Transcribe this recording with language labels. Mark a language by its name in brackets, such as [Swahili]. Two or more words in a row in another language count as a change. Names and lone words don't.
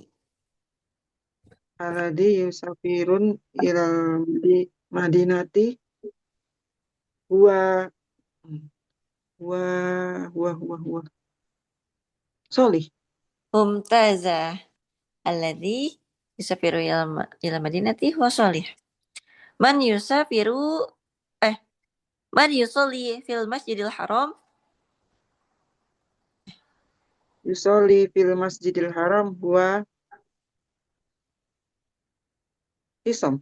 [Arabic] الذي يسافرون إلى المدينة هو هو هو صالح. Mumtazah. الذي يسافر إلى المدينة هو صالح. من يسافر إه من يصلي في المسجد الحرام. يصلي في المسجد الحرام هو عصام.